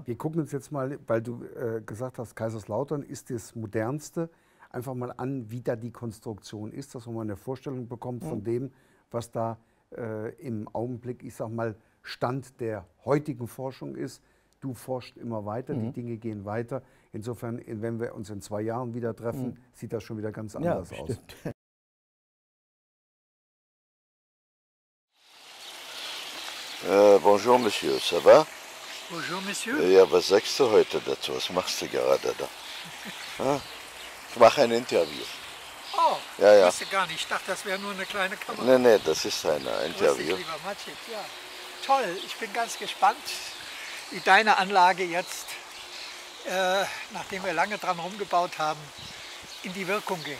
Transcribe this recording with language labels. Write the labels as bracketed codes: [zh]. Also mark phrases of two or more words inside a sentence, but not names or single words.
[de] Wir gucken uns jetzt mal, weil du gesagt hast, Kaiserslautern ist das modernste, einfach mal an, wie da die Konstruktion ist, dass man mal eine Vorstellung bekommt von dem, was da im Augenblick, ich sag mal, Stand der heutigen Forschung ist. Du forschst immer weiter, die Dinge gehen weiter. Insofern, wenn wir uns in 2 Jahren wieder treffen, sieht das schon wieder ganz anders aus. [fr] Bonjour, Monsieur, ça va? Bonjour, Monsieur. [de] Ja, was sagst du heute dazu? Was machst du gerade da? Ich mache ein Interview. Oh, ja. wusste gar nicht. Ich dachte, das wäre nur eine kleine Kamera. Nee, das ist ein Interview. Lieber Maciek, ja. Toll, ich bin ganz gespannt, wie deine Anlage jetzt, nachdem wir lange dran rumgebaut haben, in die Wirkung geht.